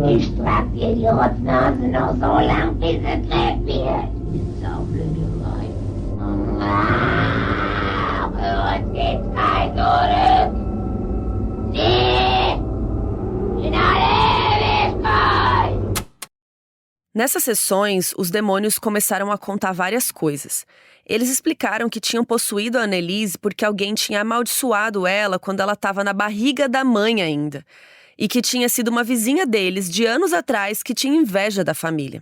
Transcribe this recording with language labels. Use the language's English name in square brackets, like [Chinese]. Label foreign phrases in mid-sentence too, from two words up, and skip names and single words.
[German] Ich trag dir die Rotznase noch so lang, bis es lebt wird. Die saublöde Weib. Für uns geht's kein Zurück. Nie! In alle Ewigkeit! [Portuguese] Nessas sessões, os demônios começaram a contar várias coisas. Eles explicaram que tinham possuído a Annelise porque alguém tinha amaldiçoado ela quando ela estava na barriga da mãe ainda. E que tinha sido uma vizinha deles, de anos atrás, que tinha inveja da família.